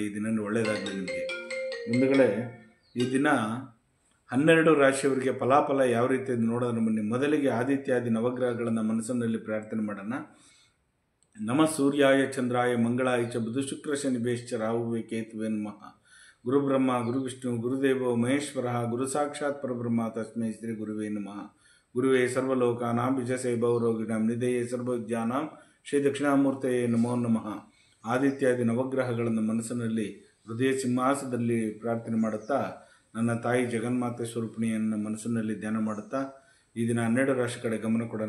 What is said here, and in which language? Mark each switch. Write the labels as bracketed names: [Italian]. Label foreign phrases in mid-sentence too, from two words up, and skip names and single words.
[Kannada] ಈ ದಿನ ಒಳ್ಳೆಯದಾಗಲಿ ನಿಮಗೆ. ಮುಂದುಗಡೆ ಈ ದಿನ 12 ರಾಶಿಯವರಿಗೆ ಫಲಾಫಲ ಯಾವ ರೀತಿ ನೋಡೋದ್ರ ಬನ್ನಿ. ಮೊದಲಿಗೆ ಆದಿತ್ಯಾದಿ ನವಗ್ರಹಗಳನ್ನು ಮನಸ್ಸಿನಲ್ಲಿ ಪ್ರಾರ್ಥನೆ ಮಾಡೋಣ. [Sanskrit] ನಮ ಸೂರ್ಯಾಯ ಚಂದ್ರಾಯ ಮಂಗಳಾಯ ಚ ಬುಧ ಶುಕ್ರ ಶನಿ ಬೇಶ್ಚ ರಾಹುವೇ ಕೇತುವೆ ನಮಃ. ಗುರು ಬ್ರಹ್ಮ ಗುರು ವಿಷ್ಣು ಗುರುದೇವೋ ಮಹೇಶ್ವರ ಗುರು ಸಾಕ್ಷಾತ್ ಪರಬ್ರಹ್ಮ ತಸ್ಮೈ ಶ್ರೀ ಗುರುವೇ ನಮಃ. ಗುರುವೇ ಸರ್ವಲೋಕಾನಾಂ ವಿಜಸೇ ಭವರೋಗಿಣಾಂ ನಿಧಯೇ ಸರ್ವವಿದ್ಯಾನಾಂ ಶ್ರೀ ದಕ್ಷಿಣಾಮೂರ್ತಯೇ ನಮೋ ನಮಃ. [Kannada] ಆದಿತ್ಯಾದಿ ನವಗ್ರಹಗಳನ್ನು ಮನಸ್ಸಿನಲ್ಲಿ ಹೃದಯ ಸಿಂಹಾಸದಲ್ಲಿ ಪ್ರಾರ್ಥನೆ ಮಾಡುತ್ತಾ, ನನ್ನ ತಾಯಿ ಜಗನ್ಮಾತೆ ಸ್ವರೂಪಿಣಿಯನ್ನು ಮನಸ್ಸಿನಲ್ಲಿ ಧ್ಯಾನ ಮಾಡುತ್ತಾ ಈ ದಿನ 12 ರಾಶಿ ಕಡೆ ಗಮನ ಕೊಡೋಣ.